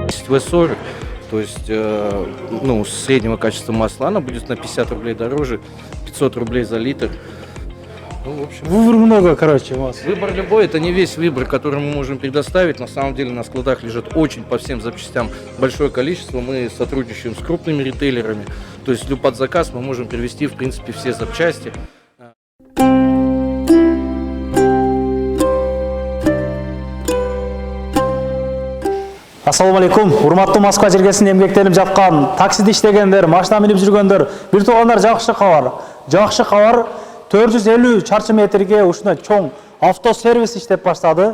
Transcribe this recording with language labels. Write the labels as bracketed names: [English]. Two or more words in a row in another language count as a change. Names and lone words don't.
[Russian] V40, то есть ну, среднего качества масла, она будет на 50 рублей дороже, 500 рублей за литр. Ну, в общем, Выбор много, короче, у вас. выбор любой, это не весь выбор, который мы можем предоставить. На самом деле на складах лежит очень по всем запчастям большое количество. Мы сотрудничаем с крупными ритейлерами. То есть под заказ мы можем привезти, в принципе, все запчасти. [Kyrgyz] Ассаламу алейкум. Урматтуу Москва жергесинде эмгектенип жаткан, таксиде иштегендер, машина минип жүргөндөр, бир туугандар, жакшы кабар. Жакшы кабар, 450 чарчы метрге ушундай чоң автосервис иштеп баштады.